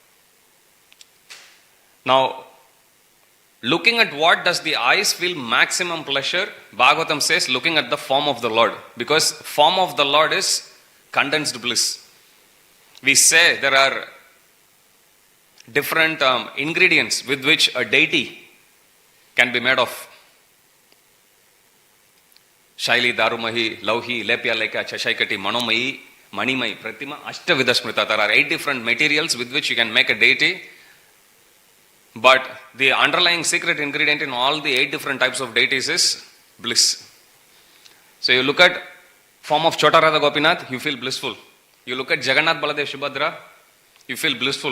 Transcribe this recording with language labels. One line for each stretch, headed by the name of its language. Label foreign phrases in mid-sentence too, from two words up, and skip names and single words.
English: Now, looking at what does the eyes feel maximum pleasure, Bhagavatam says looking at the form of the Lord. Because form of the Lord is condensed bliss. We say there are different ingredients with which a deity can be made of.
Sanskrit: शैली दारुमयी लौही लेप्या लेख्या च सैकती मनोमयी मणिमयी प्रतिमा अष्टविधा स्मृता.
English: There are 8 different materials with which you can make a deity. But the underlying secret ingredient in all the 8 different types of deities is bliss. So you look at form of Chota Radha Gopinath, you feel blissful. You look at Jagannath Baladev Subhadra, you feel blissful.